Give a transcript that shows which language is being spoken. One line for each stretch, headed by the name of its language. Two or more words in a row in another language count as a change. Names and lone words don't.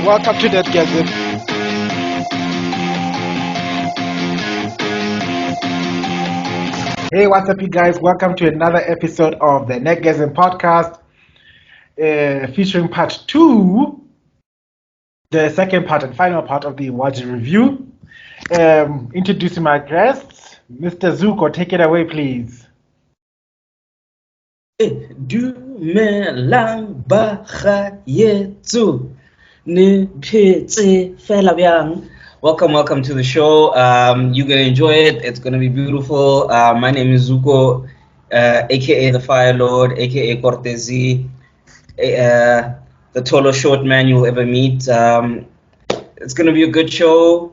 English: Welcome to Nerdgasm. Hey, what's up, you guys? Welcome to another episode of the Nerdgasm podcast, featuring part 2, the second part and final part of the Iwaju review. Introducing my guests, Mr. Zuko, take it away, please.
Northern Sotho: Dumelang bagaetso ne phetse fela bjang.
English: Welcome to the show. You're gonna enjoy it. It's gonna be beautiful. My name is Zuko, aka the Fire Lord, aka Kortezzee, the tallest short man you'll ever meet. It's gonna be a good show.